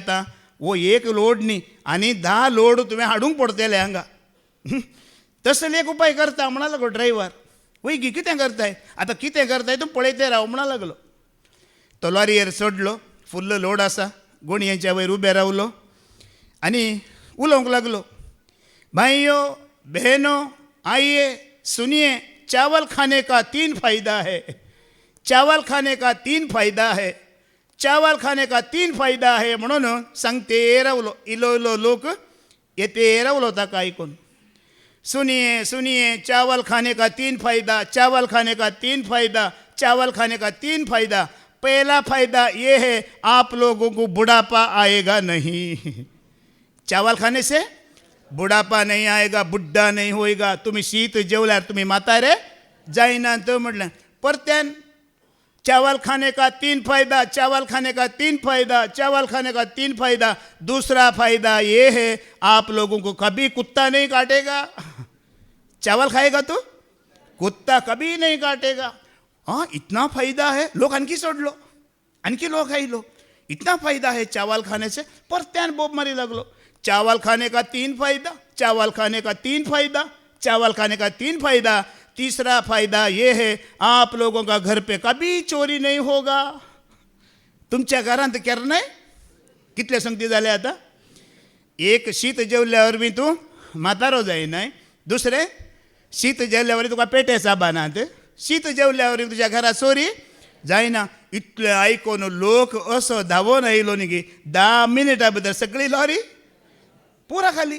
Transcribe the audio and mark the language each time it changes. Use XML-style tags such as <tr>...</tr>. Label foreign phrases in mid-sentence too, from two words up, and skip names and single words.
<kok>आतां वो एक लोड न्ही आनी 10 लोड तुवें हाडूंक पडटले हांगा. तसले एक उपाय करता म्हणा लागलो ड्रायव्हर. वय गी कितें करताय, आतां कितें करताय तूं पळयते राव म्हणा लागलो. तो लॉरयेर चडलो, फुल्ल लोड आसा, गोणयेच्या वयर उबे रावलो आनी उलोवंक लागलो.</kok> <hi>भाइयों बहनों आइए सुनिए, चावल खाने का 3 फायदा है, चावल खाने का 3 फायदा है, चावल खाने का 3 फायदा है</hi> <kok>म्हणून सांगते रावलो. इलो इलो लोक येते रावलो ताका आयकून.</kok> <hi>सुनिए सुनिए, चावल खाने का 3 फायदा, चावल खाने का 3 फायदा, चावल खाने का 3 फायदा. पहला फायदा ये है आप लोगों को बुढ़ापा आएगा नहीं. चावल खाने से बुढ़ापा नहीं आएगा, बुड्ढा नहीं होएगा.</hi> <kok>तुम्ही शीत जेवल्यार तुम्ही म्हातारे जायना. तो म्हटलें परत्यान</kok> <hi>चावल खाने का 3 फायदा, चावल खाने का 3 फायदा, चावल खाने का 3 फायदा. दूसरा फायदा ये है आप लोगों को कभी कुत्ता नहीं काटेगा. चावल खाएगा तो कुत्ता कभी नहीं काटेगा. हाँ इतना फायदा है.</hi> <kok>लोक आणखी सोडलो, आणखी लोक आयलो.</kok> <hi>इतना फायदा है चावल खाने से.</hi> <kok>परत्यान बोब मारी लागलो.</kok> <hi>चावल खाने का 3 फायदा, चावल खाने का 3 फायदा, चावल खाने का 3 फायदा. तीसरा फायदा ये है आप लोगों का घर पे कभी चोरी नहीं होगा.</hi> <kok>तुमच्या घरांत केन्नाय कितले संगती जाले आता. एक शीत जेवल्यावर बी तूं म्हातारो जायनाय. दुसरें शीत जेवल्यावर तुका पेटे साबानात. शीत जेवल्यावर तुज्या घरात चोरी जायना. इतले आयकून लोक असो धांवून आयलो न्ही की 10 मिनिटां भितर सगळी लॉरी पुरा खाली.</kok>